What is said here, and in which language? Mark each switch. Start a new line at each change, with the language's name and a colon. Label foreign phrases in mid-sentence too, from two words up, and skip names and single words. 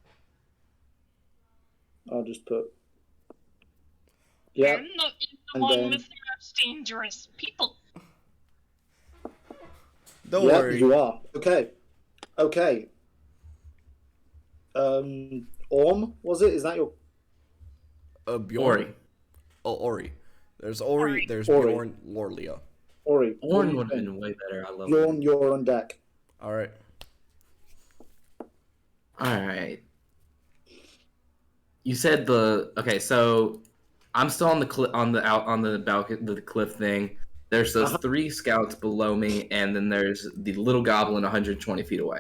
English: I'll just put yeah. I'm the And one then- with the most dangerous people. Don't Yeah, worry. you are. Okay. Okay. Orm, was it? Is that your Bjorn. Ori. Oh, Ori. There's Ori, Ori. there's Ori. Bjorn, Lorelia. Ori? Bjorn would have been way better. I love Bjorn, it. you're on deck. Alright. Alright. You said okay, so I'm still on the on the balcony, the cliff thing. There's those 3 scouts below me, and then there's the little goblin 120 feet away.